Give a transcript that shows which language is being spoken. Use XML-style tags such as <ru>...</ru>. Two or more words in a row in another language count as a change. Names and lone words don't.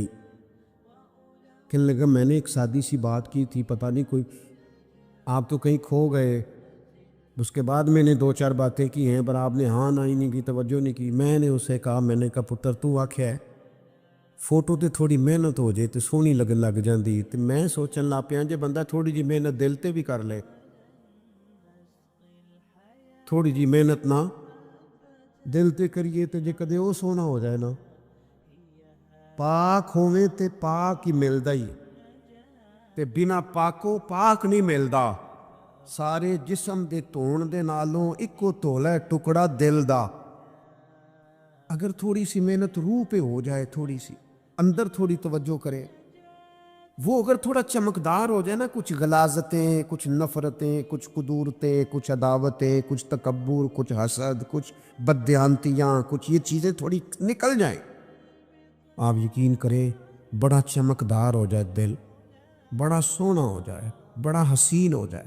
<ur>کہنے لگا میں نے ایک سادی سی بات کی تھی، پتہ نہیں کوئی آپ تو کہیں کھو گئے، اس کے بعد میں نے دو چار باتیں کی ہیں پر آپ نے ہاں نہ ہی نہیں کی، توجہ نہیں کی۔ میں نے اسے کہا، میں نے کہا</ur> <pa>پتر تو آکھیا ہے فوٹو تے تھوڑی محنت ہو جائے تو سونی لگن لگ جاندی، تے میں سوچن لگ پیا جے بندہ تھوڑی جی محنت دل تے بھی کر لے، تھوڑی جی محنت نہ دل تے کریے تے جے کدے وہ سونا ہو جائے نا، پاک ہوئے تے پاک ہی ملدا ہی، تے بنا پاکو پاک نہیں ملدا۔ سارے جسم دے دھون دے نالوں اکو دھولا ہے ٹکڑا دل دا۔</pa> <ur>اگر تھوڑی سی محنت روح پہ ہو جائے، تھوڑی سی اندر تھوڑی توجہ کرے، وہ اگر تھوڑا چمکدار ہو جائے نا، کچھ غلاظتیں، کچھ نفرتیں، کچھ قدورتیں، کچھ عداوتیں، کچھ تکبر، کچھ حسد، کچھ بددیانتیاں، کچھ یہ چیزیں تھوڑی نکل جائیں، آپ یقین کریں بڑا چمکدار ہو جائے دل، بڑا سونا ہو جائے، بڑا حسین ہو جائے۔</ur>